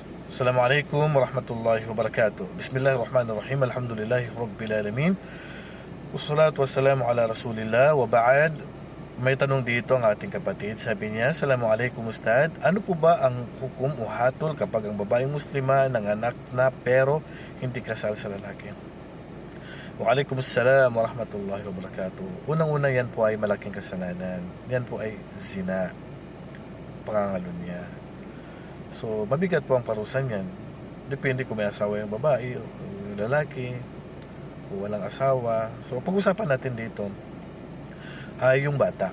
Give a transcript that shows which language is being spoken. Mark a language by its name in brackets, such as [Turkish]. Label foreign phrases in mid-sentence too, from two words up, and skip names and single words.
[Arabic] السلام عليكم ورحمة الله وبركاته. بسم الله الرحمن الرحيم. الحمد لله رب العالمين. والصلاة والسلام على رسول الله وبعد. [Filipino] May tanong dito ang ating kapatid. Sabi niya, [Arabic] السلام عليكم أستاذ. [Filipino] Ano po ba ang hukom o hatol kapag ang babaeng muslima nanganak na pero hindi kasal sa lalaki? [Arabic] وعليكم السلام ورحمة الله وبركاته. [Filipino] Unang-una, yan po ay malaking kasalanan. Yan po ay zina, pangangalunya. So, mabigat po ang parusan yan. Depende kung may asawa yung babae o yung lalaki o walang asawa. So, pag-usapan natin dito ay yung bata.